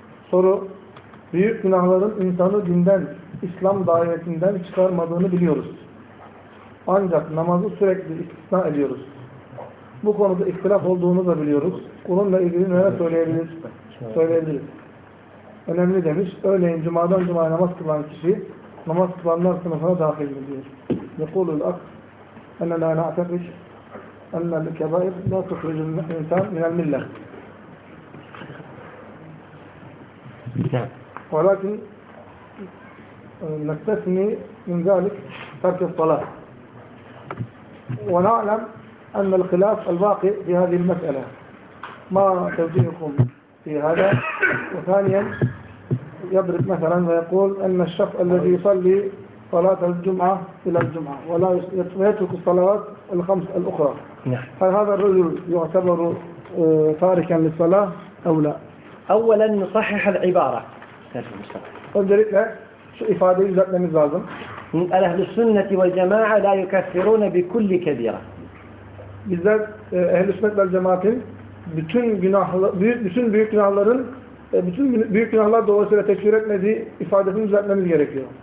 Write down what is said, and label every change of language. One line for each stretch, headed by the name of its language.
Turkish: Soru: büyük günahların insanı dinden, İslam dairesinden çıkarmadığını biliyoruz. Ancak namazı sürekli istisna ediyoruz. Bu konuda ihtilaf olduğunu da biliyoruz. Bununla ilgili neler söyleyebiliriz? Önemli demiş. Örneğin cumadan cumaya namaz kılan kişi namaz kılanlar sınıfına dahil edilir.
Arabic: يقول الأخ أننا نعتقد أن الكبائر لا تخرج الإنسان من الملة. ولكن نستثني من ذلك ترك الصلاة. ونعلم أن الخلاف الباقي في هذه المسألة. ما توجيهكم في هذا؟ وثانيا يضرب مثلا ويقول أن الشخص الذي يصلي صلاة الجمعة إلى الجمعة ولا يترك الصلوات الخمس الأخرى. هل هذا الرجل يعتبر تاركا للصلاة أو لا؟ أولا نصحح العبارة. أبدأ لك
Turkish: şu ifadeyi düzeltmemiz lazım. Ehl-i sünnet ve cemaat
Arabic: la yukeffirun bi kulli kebira.
Turkish: Bizler ehl-i sünnet ve cemaatin bütün günahlar, bütün büyük günahların, bütün büyük günahlar dolayısıyla tekfir etmediği ifadesini düzeltmemiz gerekiyor.